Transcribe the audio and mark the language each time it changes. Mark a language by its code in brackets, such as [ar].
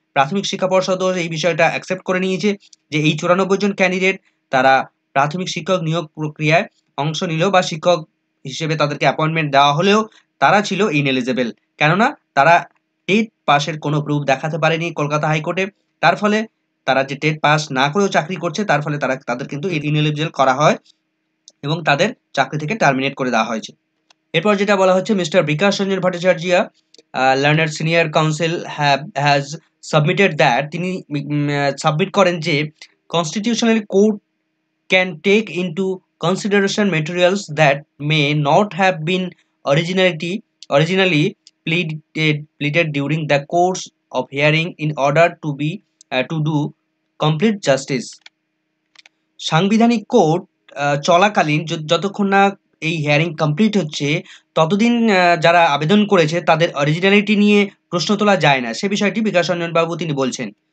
[bn] প্রাথমিক শিক্ষা পর্ষদও এই বিষয়টা অ্যাকসেপ্ট করে নিয়েছে যে এই 94 জন ক্যান্ডিডেট তারা প্রাথমিক শিক্ষক নিয়োগ প্রক্রিয়ায় অংশ নিলেও বা শিক্ষক হিসেবে তাদেরকে অ্যাপয়েন্টমেন্ট দেওয়া হলেও তারা ছিল ইনএলিজেবল, কেননা তারা টেট পাসের কোনো প্রুফ দেখাতে পারেনি কলকাতা হাইকোর্টে। তার ফলে তারা যে টেট পাস না করেও চাকরি করছে তার ফলে তাদের কিন্তু ইনএলিজেবল করা হয় এবং তাদের চাকরি থেকে টার্মিনেট করে দেওয়া হয়েছে। [en] এরপর যেটা বলা হচ্ছে, mister Bikash Ranjan Bhattacharya learner senior counsel has submitted that, [bn] তিনি সাবমিট করেন যে [en] Constitutional court can take into consideration materials that may not have been originally pleaded during the course of hearing in order to do complete justice. [bn] সাংবিধানিক court চলাকালীন যতক্ষণ না এই hearing complete হচ্ছে ততদিন যারা আবেদন করেছে তাদের অরিজিনালিটি নিয়ে প্রশ্ন তোলা যায় না, সে বিষয়টি বিকাশ রঞ্জন বাবু তিনি বলছেন।